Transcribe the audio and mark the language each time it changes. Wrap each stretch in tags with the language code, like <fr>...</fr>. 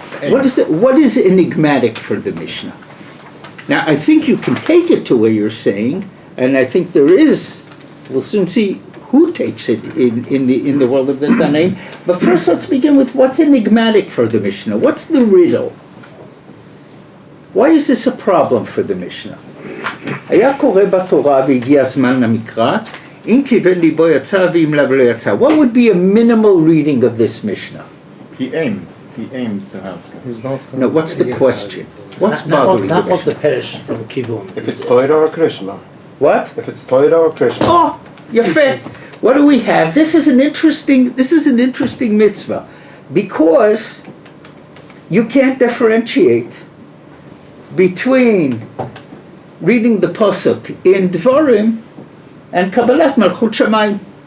<en>What is enigmatic for the Mishnah? Now I think you can take it to where you're saying, and I think there is, we'll soon see who takes it in the world of the Tanaim. But first let's begin with what's enigmatic for the Mishnah. What's the riddle? Why is this a problem for the Mishnah?</en> <he>היה קורא בתורה והגיע הזמן למקרא, אם כיוון ליבו יצא ואם לאו לא יצא.</he> <en>What would be a minimal reading of this Mishnah? He aimed to have. He's not. No, what's the question? What's bothering Not the what the Mishnah? perish from Kivun. If it's Torah or Krishna. What? If it's Torah or Krishna. Oh, yafeh. What do we have? This is an interesting mitzvah, because you can't differentiate between reading the pasuk in Dvarim and Kabbalat Malchut Shamayim.</en>